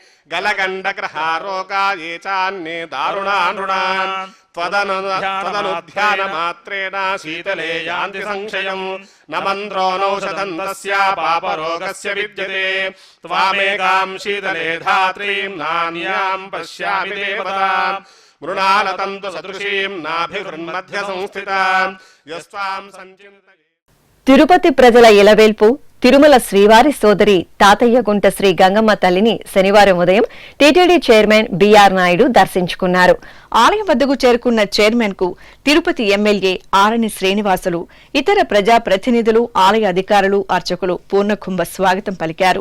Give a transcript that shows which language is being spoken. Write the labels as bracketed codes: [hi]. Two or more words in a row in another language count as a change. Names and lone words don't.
[sa] गलगण्डग्रहारोगा ये चान्ये दारुणा नृणान् त्वदनुध्यानमात्रेण शीतले यान्ति संशयम् न मन्त्रो नौषधं तस्य पापरोगस्य विद्यते त्वामेकां शीतले धात्रीं नान्यां पश्यामि देवताम् मृणालतन्तु सदृशीं नाभिवृन्मध्य संस्थितां यस्त्वां सञ्चिन्तये. [te] తిరుపతి ప్రజల ఇలవేల్పు తిరుమల శ్రీవారి సోదరి తాతయ్యగుంట శ్రీ గంగమ్మ తల్లిని శనివారం ఉదయం టీటీడీ చైర్మన్ బీఆర్ నాయుడు దర్శించుకున్నారు. ఆలయం వద్దకు చేరుకున్న చైర్మన్ కు తిరుపతి ఎమ్మెల్యే ఆరణి శ్రీనివాసులు, ఇతర ప్రజా ప్రతినిధులు, ఆలయ అధికారులు, అర్చకులు పూర్ణకుంభ స్వాగతం పలికారు.